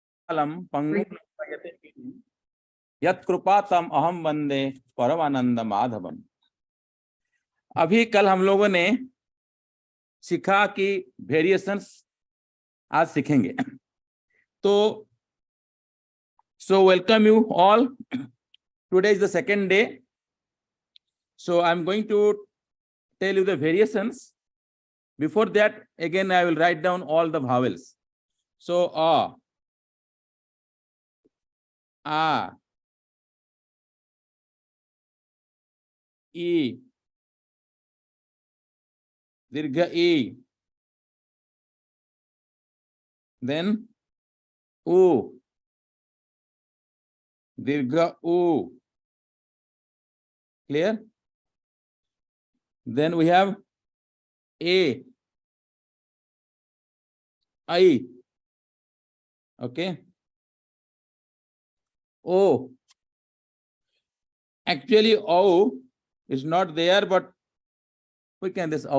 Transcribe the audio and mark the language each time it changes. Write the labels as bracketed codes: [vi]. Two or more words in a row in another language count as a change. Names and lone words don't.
[sa] पंगुं लंघयते गिरिं यत्कृपातम अहम वंदे परमानंद माधवम। [hi] अभी कल हम लोगों ने सीखा कि वेरिएशंस आज सीखेंगे। [en] So welcome you all. Today is the second day, so I'm going to tell you the variations. Before that, again I will write down all the vowels. So a, e, dirgha e, then u, dirgha u. Clear? Then we have a, I. Okay. O. Actually, O is not there, but we can this O.